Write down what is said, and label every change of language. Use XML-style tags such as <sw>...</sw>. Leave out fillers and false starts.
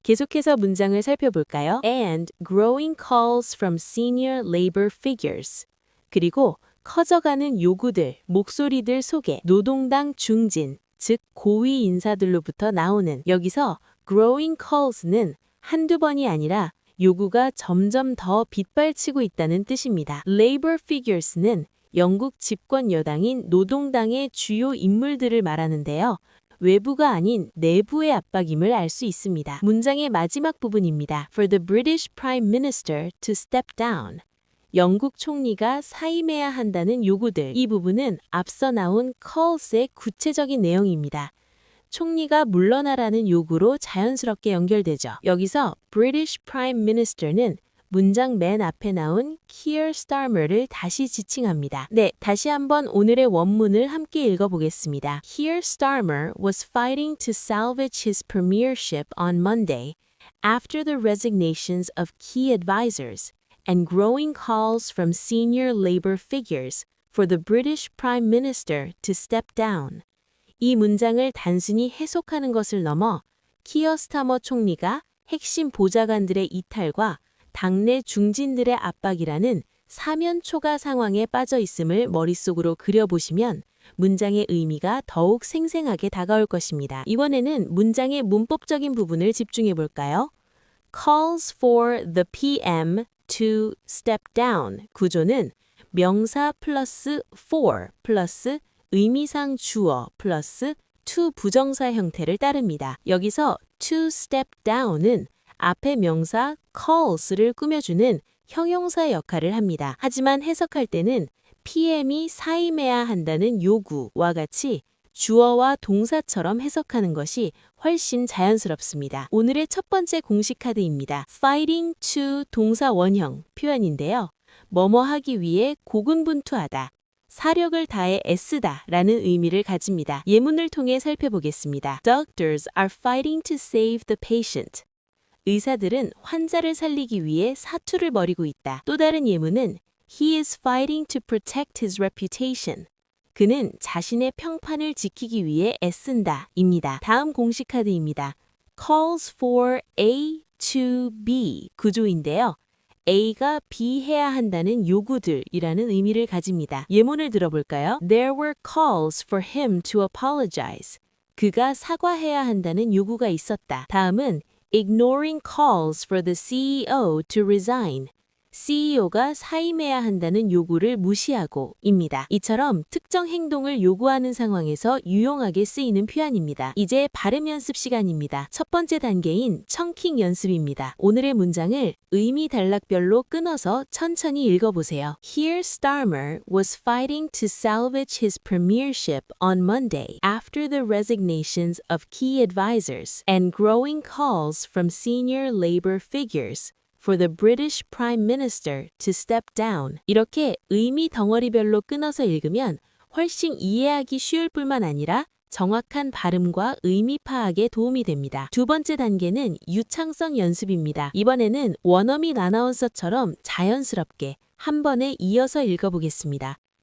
<ko>계속해서 문장을 살펴볼까요?</ko> <en>And growing calls from senior Labour figures.</en> <ko>그리고 커져가는 요구들, 목소리들 속에 노동당 중진, 즉 고위 인사들로부터 나오는. 여기서 growing calls는 한두 번이 아니라 요구가 점점 더 빗발치고 있다는 뜻입니다. Labour figures는 영국 집권 여당인 노동당의 주요 인물들을 말하는데요. 외부가 아닌 내부의 압박임을 알 수 있습니다. 문장의 마지막 부분입니다.</ko> <en>For the British Prime Minister to step down.</en> <ko>영국 총리가 사임해야 한다는 요구들. 이 부분은 앞서 나온 calls의 구체적인 내용입니다. 총리가 물러나라는 요구로 자연스럽게 연결되죠. 여기서 British Prime Minister는 문장 맨 앞에 나온 Keir Starmer를 다시 지칭합니다. 네, 다시 한번 오늘의 원문을 함께 읽어보겠습니다.</ko> <en>Keir Starmer was fighting to salvage his premiership on Monday after the resignations of key advisors and growing calls from senior Labour figures for the British Prime Minister to step down.</en> <ko>이 문장을 단순히 해석하는 것을 넘어 키어 스타머 총리가 핵심 보좌관들의 이탈과 당내 중진들의 압박이라는 사면초가 상황에 빠져 있음을 머릿속으로 그려보시면 문장의 의미가 더욱 생생하게 다가올 것입니다. 이번에는 문장의 문법적인 부분을 집중해 볼까요? Calls for the PM to step down 구조는 명사 플러스 for 플러스 의미상 주어 플러스 to 부정사 형태를 따릅니다. 여기서 to step down은 앞에 명사 calls를 꾸며주는 형용사 역할을 합니다. 하지만 해석할 때는 PM이 사임해야 한다는 요구와 같이 주어와 동사처럼 해석하는 것이 훨씬 자연스럽습니다. 오늘의 첫 번째 공식 카드입니다. fighting to 동사 원형 표현인데요. 뭐뭐 하기 위해 고군분투하다, 사력을 다해 애쓰다 라는 의미를 가집니다. 예문을 통해 살펴보겠습니다.</ko> <en>Doctors are fighting to save the patient.</en> <ko>의사들은 환자를 살리기 위해 사투를 벌이고 있다. 또 다른 예문은</ko> <en>He is fighting to protect his reputation.</en> <ko>그는 자신의 평판을 지키기 위해 애쓴다. 입니다. 다음 공식 카드입니다. calls for A to B 구조인데요. A가 B 해야 한다는 요구들이라는 의미를 가집니다. 예문을 들어볼까요?</ko> <en>There were calls for him to apologize.</en> <ko>그가 사과해야 한다는 요구가 있었다. 다음은</ko> <en>ignoring calls for the CEO to resign.</en> <ko>CEO가 사임해야 한다는 요구를 무시하고 입니다. 이처럼 특정 행동을 요구하는 상황에서 유용하게 쓰이는 표현입니다. 이제 발음 연습 시간입니다. 첫 번째 단계인 청킹 연습입니다. 오늘의 문장을 의미 단락별로 끊어서 천천히 읽어보세요.</ko> <en>Here Starmer was fighting to salvage his premiership on Monday after the resignations of key advisors and growing calls from senior labor figures for the British Prime Minister to step down.</en> <ko>이렇게 의미 덩어리별로 끊어서 읽으면 훨씬 이해하기 쉬울 뿐만 아니라 정확한 발음과 의미 파악에 도움이 됩니다. 두 번째 단계는 유창성 연습입니다. 이번에는 원어민 아나운서처럼 자연스럽게 한 번에 이어서 읽어보겠습니다.</ko>